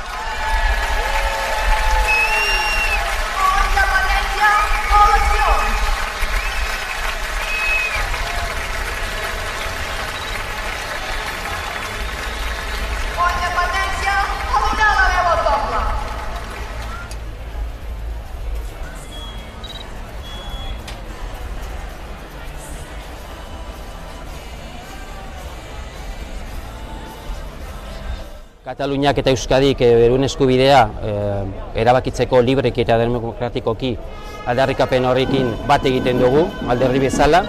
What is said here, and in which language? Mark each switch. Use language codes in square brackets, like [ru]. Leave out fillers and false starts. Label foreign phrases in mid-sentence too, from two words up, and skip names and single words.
[ca] O independència o eleccions. O independència o donar la veu al poble. [eu] Kataluniak eta Euskadik beruen eskubidea erabakitzeko libreki eta demokratikoki aldarrikapen horrekin bat egiten dugu, alderdi bezala.